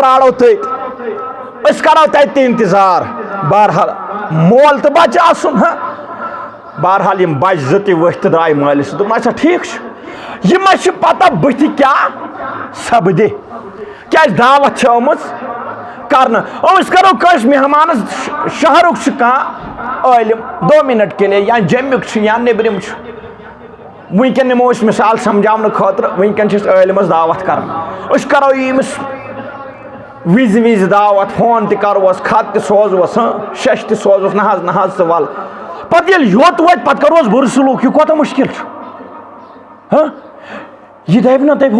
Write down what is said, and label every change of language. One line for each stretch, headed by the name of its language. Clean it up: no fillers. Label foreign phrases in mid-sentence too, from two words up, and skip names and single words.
Kashmiri: پرارو تٔتۍ أسۍ کرو تتہِ تہِ انتظار بہرحال مول تہٕ بچہِ آسُن ہاں بہرحال یِم بچہِ زٕ تہِ ؤتھۍ تہٕ درٛاے مٲلِس دوٚپُن اچھا ٹھیٖک چھُ یہِ ما چھِ پتہ بٕتھِ کیٛاہ سپدِ کیٛازِ دعوت چھِ آمٕژ کرنہٕ أسۍ کرو کٲنٛسہِ مہمانس شہرُک چھُ کانٛہہ عٲلِم
Urdu: 2 منٹ کے لیے
Kashmiri: یا جیٚمیُک چھُ یا نیٚبرِم چھُ ونکٮ۪ن نِمو أسۍ مثال سمجھاونہٕ خٲطرٕ ونکٮ۪ن چھِ أسۍ عٲلِمس دعوت کران أسۍ کرو ییٚمِس وِزِ وِزِ دعوت فون تہِ کروس خط تہِ سوزوس ہاں شش تہِ سوزوس نہ حظ ژٕ ول پتہٕ ییٚلہِ یوٚت واتہِ پتہٕ کروس بُرٕ سلوٗک یہِ کوتاہ مُشکِل چھُ ہاں یہِ دپہِ نہ دپہِ